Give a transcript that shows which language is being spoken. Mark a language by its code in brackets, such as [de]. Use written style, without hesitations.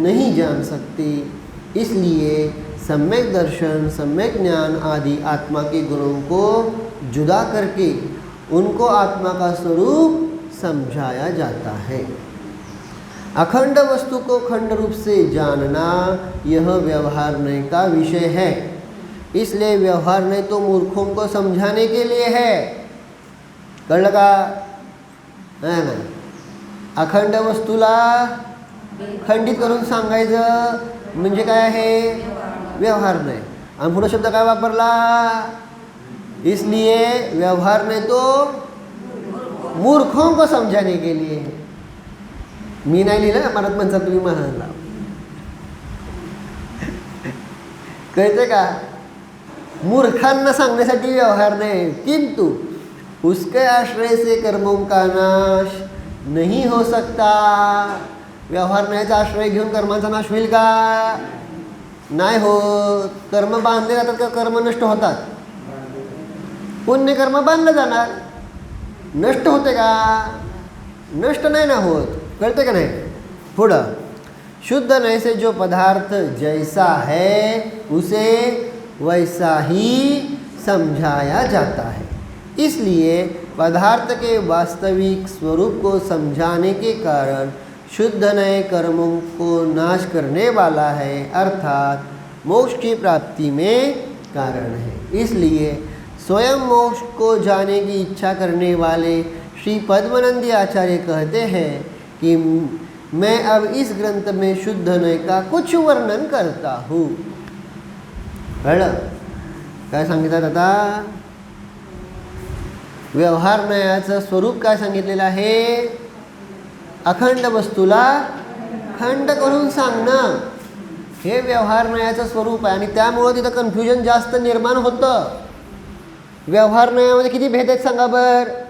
[hi] नहीं जान सकते। इसलिए सम्यक दर्शन, सम्यक ज्ञान आदि आत्मा के गुणों को जुदा करके उनको आत्मा का स्वरूप समझाया जाता है। अखंड वस्तु को खंड रूप से जानना यह व्यवहारनय का विषय है। इसलिए व्यवहारनय तो मूर्खों को समझाने के लिए है, [mr] कळलं का? [hi] है ना? [mr] अखंड वस्तूला खंडित करून सांगायचं म्हणजे काय आहे? व्यवहारनय. आणि पुढे शब्द काय वापरला? [hi] इसलिए व्यवहारनय तो मूर्खों को समझाने के लिए है. [mr] मी नाही लिहिलं, मनात म्हणता तुम्ही म्हणाला. कळते का? मूर्खांना सांगण्यासाठी व्यवहार नाही, [hi] किंतु उसके आश्रय से कर्मों का नाश नहीं हो सकता. [mr] व्यवहार नाहीचा आश्रय घेऊन कर्मांचा नाश होईल का? नाही हो. कर्म बांधले जातात का कर्म नष्ट होतात? पुण्य कर्म बांधलं जाणार, नष्ट होते का? नष्ट नाही ना होत. कळते का नाही? [hi] पुढं शुद्ध नय से जो पदार्थ जैसा है उसे वैसा ही समझाया जाता है. इसलिए पदार्थ के वास्तविक स्वरूप को समझाने के कारण शुद्ध नय कर्मों को नाश करने वाला है, अर्थात मोक्ष की प्राप्ति में कारण है. इसलिए स्वयं मोक्ष को जाने की इच्छा करने वाले श्री पद्मनंदी आचार्य कहते हैं कि मैं अब इस ग्रंथ में शुद्ध नय का कुछ वर्णन करता हूँ. [mr] कळलं काय सांगितलं आता? व्यवहार नयाचं स्वरूप काय सांगितलेलं आहे? अखंड वस्तूला खंड करून सांगणं हे व्यवहार नयाचं स्वरूप आहे. आणि त्यामुळं तिथं कन्फ्युजन जास्त निर्माण होतं. व्यवहार नयामध्ये किती भेद आहेत सांगा बर?